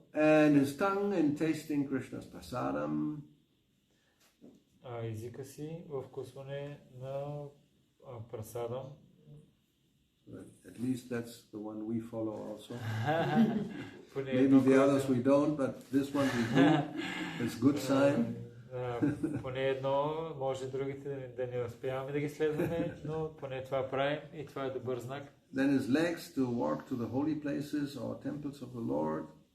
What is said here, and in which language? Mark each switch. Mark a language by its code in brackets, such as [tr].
[en] And his tongue in tasting Krishna's prasadam. [bg] Езика си в вкусване на прасадам. [en] At least that's the one we follow also. Maybe the others we don't, but this one we do. It's good sign. [bg] Поне едно, може другите да не успяваме да ги следваме, но поне това правим и това е добър знак. [en] Then his legs to walk to the holy places or temples of the Lord.